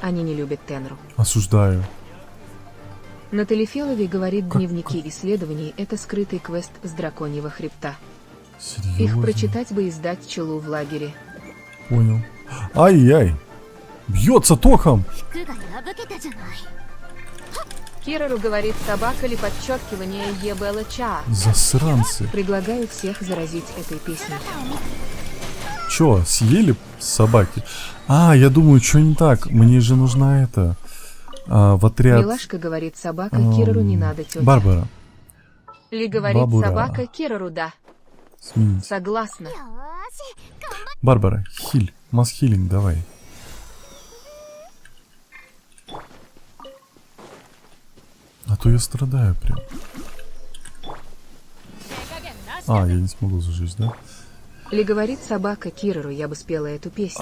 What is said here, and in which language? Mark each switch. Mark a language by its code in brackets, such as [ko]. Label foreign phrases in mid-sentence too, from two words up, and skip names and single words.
[ru] Они не любят Тенру. Осуждаю. На Телефелове, говорит, дневники исследований — это скрытый квест с драконьего хребта. Серьезно? Их прочитать бы и сдать пчелу в лагере. Понял. Ай-яй. Бьется током. [ja] 服が破けたじゃない。 [ru] Кирару, говорит, собака ли подчеркивание ебела ча. Засранцы. Предлагаю всех заразить этой песней. Чё, съели собаки? А, я думаю, что не так. Мне же нужна это... в отряд... Милашка, говорит, собака, Кирару не надо, тетя. Барбара. Ли, говорит, Бабура. собака, Кирару, да. Сменить. Согласна. [ja] よーし、頑張っ [ru] Барбара, хиль. Масс-хилинг, давай. А то я страдаю прям. А, я не смогу зажечь, да? Ли, говорит, собака, Кирару, я бы спела эту песню.